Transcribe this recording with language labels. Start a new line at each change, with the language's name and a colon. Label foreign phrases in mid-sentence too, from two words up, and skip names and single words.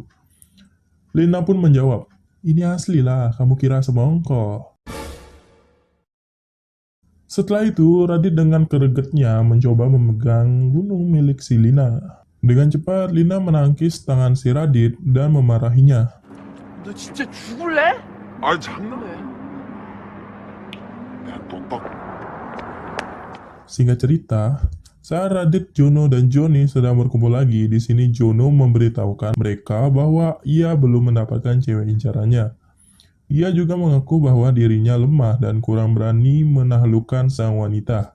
Indonesian: Lina pun menjawab, "Ini asli lah, kamu kira semongko." Setelah itu, Radit dengan gregetnya mencoba memegang gunung milik si Lina. Dengan cepat, Lina menangkis tangan si Radit dan memarahinya.
Korean: 너 진짜 죽을래? 아 장난해. 야, 너 딱.
Indonesian: Singkat cerita, saat Radit, Jono, dan Joni sedang berkumpul lagi, di sini Jono memberitahukan mereka bahwa ia belum mendapatkan cewek incarannya. Ia juga mengaku bahwa dirinya lemah dan kurang berani menaklukkan sang wanita.